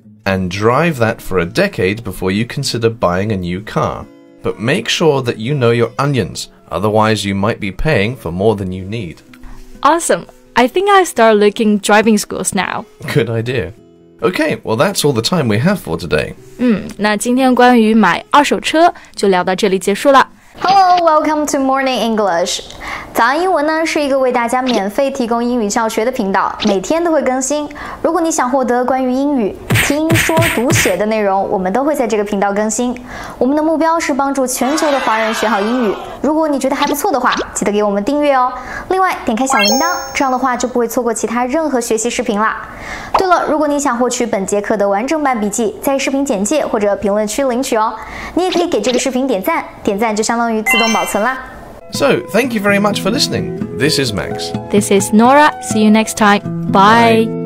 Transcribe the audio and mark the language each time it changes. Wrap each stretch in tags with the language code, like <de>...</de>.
<en>And drive that for a decade before you consider buying a new car. But make sure that you know your onions, otherwise you might be paying for more than you need. Awesome. I think I'll start looking driving schools now. Good idea. Okay, well that's all the time we have for today.</en> <zh>那今天关于买二手车就聊到这里结束了。</zh> <en>Hello, welcome to Morning English.</en> <zh>早安英文呢是一个为大家免费提供英语教学的频道，每天都会更新。如果你想获得关于英语听说读写的内容，我们都会在这个频道更新。我们的目标是帮助全球的华人学好英语。如果你觉得还不错的话，记得给我们订阅哦。另外，点开小铃铛，这样的话就不会错过其他任何学习视频啦。对了，如果你想获取本节课的完整版笔记，在视频简介或者评论区领取哦。你也可以给这个视频点赞，点赞就相当于自动保存啦。</zh> <en>So, thank you very much for listening. This is Max. This is Nora. See you next time. Bye.</en>